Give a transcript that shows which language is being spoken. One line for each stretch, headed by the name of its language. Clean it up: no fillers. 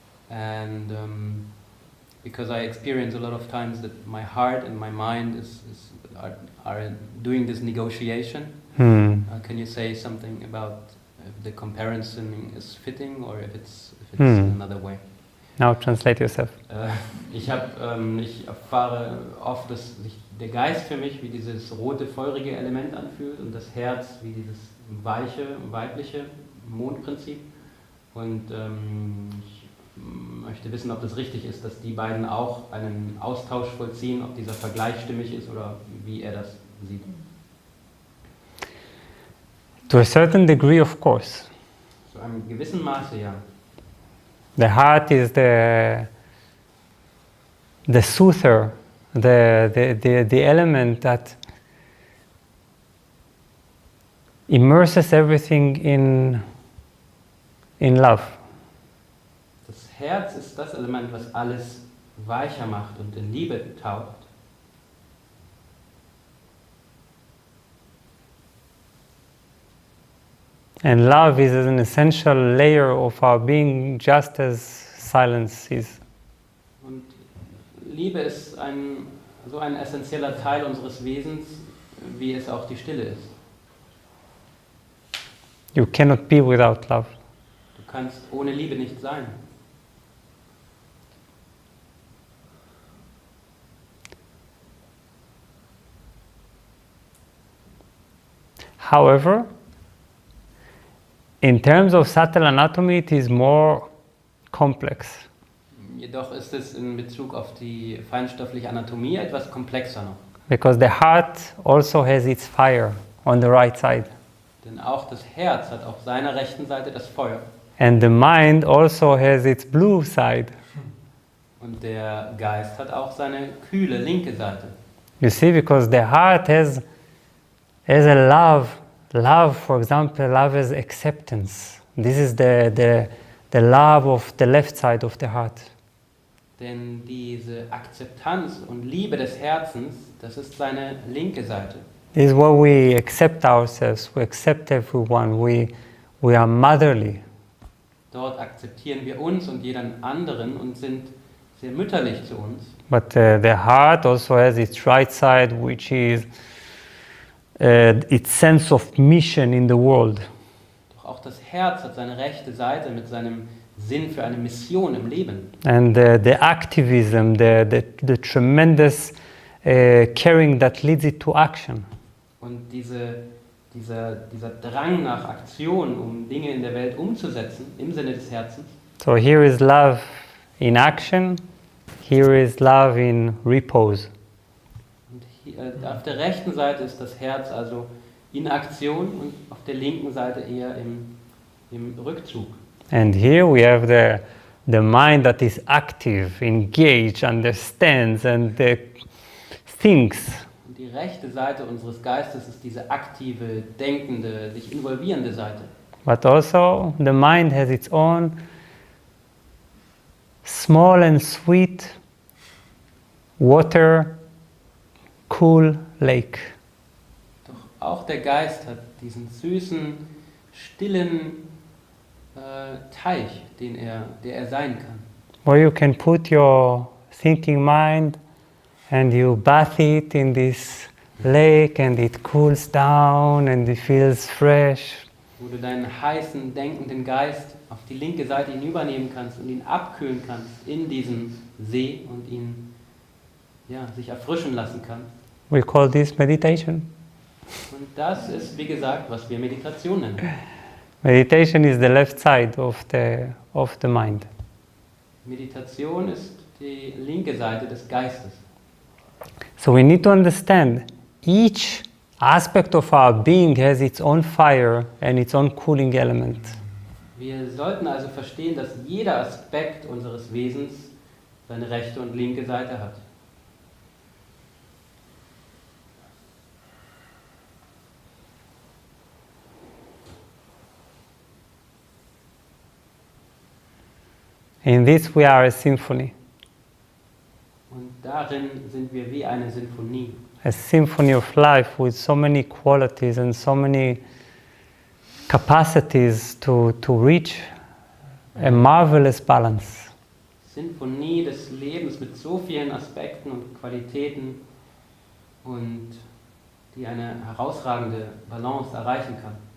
English: And because I experience a lot of times that my heart and my mind are doing this negotiation. Can you say something about if the comparison is fitting or if it's another way? Now translate yourself.
German: Ich erfahre oft, dass sich der Geist für mich wie dieses rote, feurige Element anfühlt und das Herz wie dieses weiche, weibliche Mondprinzip. Und ich möchte wissen, ob das richtig ist, dass die beiden auch einen Austausch vollziehen, ob dieser Vergleich stimmig ist oder wie er das sieht.
English: To a certain degree, of course.
German: Zu einem gewissen Maße, ja.
English: The heart is the soother, the element that immerses everything in love.
German: Das Herz ist das Element, was alles weicher macht und in Liebe taucht.
English: And love is an essential layer of our being, just as silence is.
German: Und Liebe ist so ein essentieller Teil unseres Wesens, wie es auch die Stille ist.
English: You cannot be without love.
German: Du kannst ohne Liebe nicht sein.
English: However, in terms of subtle anatomy, it is more complex.
German: Jedoch ist es in Bezug auf die feinstoffliche Anatomie etwas komplexer noch.
English: Because the heart also has its fire on the right side.
German: Denn auch das Herz hat auf seiner rechten Seite das Feuer.
English: And the mind also has its blue side.
German: Und der Geist hat auch seine kühle linke Seite.
English: You see, because the heart has a love. Love, for example, love is acceptance. This is the love of the left side of the heart.
German: Denn diese Akzeptanz und Liebe des Herzens, das ist seine linke Seite.
English: This is where we accept ourselves, we accept everyone, we are motherly.
German: Dort akzeptieren wir uns und jeden anderen und sind sehr mütterlich zu uns.
English: But the heart also has its right side, which is its sense of mission in the world.
German: Doch auch das Herz hat seine rechte Seite mit seinem Sinn für eine Mission im Leben.
English: And the activism, the tremendous caring that leads it to action.
German: Und dieser Drang nach Aktion, um Dinge in der Welt umzusetzen, im Sinne des Herzens.
English: So here is love in action, here is love in repose.
German: Und hier, auf der rechten Seite ist das Herz also in Aktion und auf der linken Seite eher im Rückzug.
English: And here we have the mind that is active, engaged, understands and thinks.
German: Und die rechte Seite unseres Geistes ist diese aktive, denkende, sich involvierende Seite.
English: But also the mind has its own small and sweet water, cool lake.
German: Doch auch der Geist hat diesen süßen, stillen Teich, der er sein kann.
English: Where you can put your thinking mind and you bath it in this lake and it cools down and it feels fresh.
German: Wo du deinen heißen, denkenden Geist auf die linke Seite hinübernehmen kannst und ihn abkühlen kannst in diesem See und ihn sich erfrischen lassen kannst.
English: We call this meditation.
German: Und das ist, wie gesagt, was wir Meditation nennen.
English: Meditation is the left side of the mind.
German: Meditation ist die linke Seite des Geistes.
English: So we need to understand each aspect of our being has its own fire and its own cooling element.
German: Wir sollten also verstehen, dass jeder Aspekt unseres Wesens seine rechte und linke Seite hat.
English: In this we are a symphony.
German: Und darin sind wir wie eine Sinfonie.
English: A symphony of life with so many qualities and so many capacities to reach a marvelous balance.
German: Sinfonie des Lebens mit so vielen Aspekten und Qualitäten und die eine herausragende Balance erreichen kann.